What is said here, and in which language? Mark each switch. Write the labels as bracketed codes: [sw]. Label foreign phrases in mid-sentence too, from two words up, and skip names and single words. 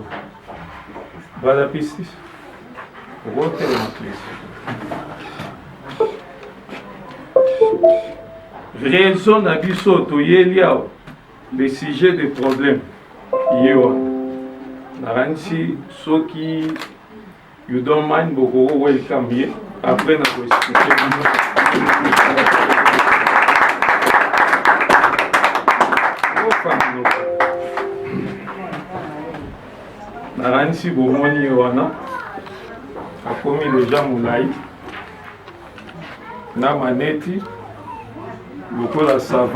[ln] Bala Pistis. Okotelema please. Raison na biso toyeli awa [fr] le sujet de problème [ln] yewa. Naransi soki [en] you don't mind [ln] boko welcome ye. Après na ko expliquer. Naransi bomoni wana akomi deja mulai na maneti lokola sava.